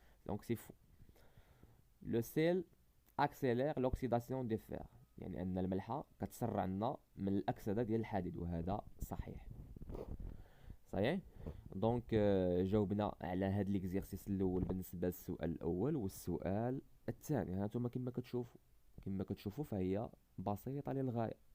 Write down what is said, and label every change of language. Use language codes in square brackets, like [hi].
[fr] Donc c'est faux. Le sel accélère l'oxydation des fer. [ar] يعني أن الملحة كتسرع لنا من الأكسدة ديال الحديد، وهذا صحيح. صحيح. دونك جاوبنا على هاد ليكزيرسيس الأول بالنسبة للسؤال الأول والسؤال الثاني. هانتوما كما كتشوفوا فهي بسيطة للغاية.